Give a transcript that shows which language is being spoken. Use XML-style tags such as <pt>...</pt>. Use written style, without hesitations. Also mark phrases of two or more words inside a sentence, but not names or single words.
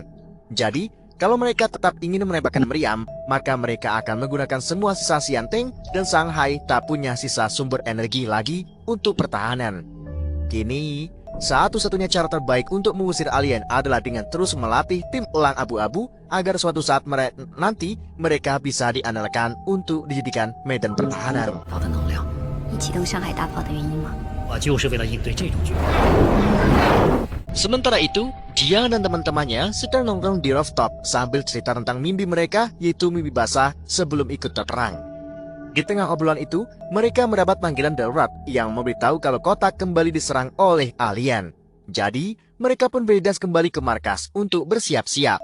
<id>Jadi, kalau mereka tetap ingin menembakkan meriam, maka mereka akan menggunakan semua sisa Xianteng dan Shanghai tak punya sisa sumber energi lagi untuk pertahanan. Kini, satu-satunya cara terbaik untuk mengusir alien adalah dengan terus melatih tim elang abu-abu agar suatu saat nanti mereka bisa diandalkan untuk dijadikan medan pertahanan.</id> <zh>你启动上海大炮的原因吗？我就是为了应对这种局面。</zh> <id>Sementara itu, Jiang dan teman-temannya sedang nongkrong di rooftop sambil cerita tentang mimpi mereka, yaitu mimpi basah sebelum ikut terperang. Di tengah obrolan itu, mereka mendapat panggilan darurat yang memberitahu kalau kota kembali diserang oleh alien. Jadi, mereka pun bergegas kembali ke markas untuk bersiap-siap.</id>